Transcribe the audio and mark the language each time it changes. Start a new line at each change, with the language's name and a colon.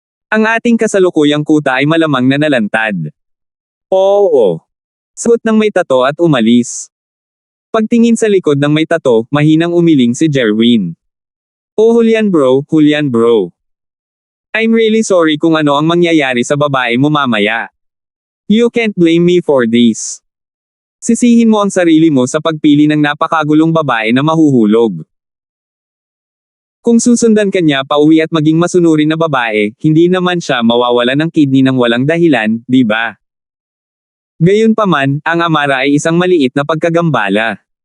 Filipino: Ang ating kasalukuyang kuta ay malamang na nalantad. Oo. Sagot ng may tato at umalis. Pagtingin sa likod ng may tato, mahinang umiling si Jerwin.
English: Oh Julian bro. I'm really sorry
Filipino: kung ano ang mangyayari sa babae mo mamaya.
English: You can't blame me for this.
Filipino: Sisihin mo ang sarili mo sa pagpili ng napakagulong babae na mahuhulog. Kung susundan ka niya pauwi at maging masunurin na babae, hindi naman siya mawawalan ng kidney ng walang dahilan, di ba? Gayunpaman, ang Amara ay isang maliit na pagkagambala.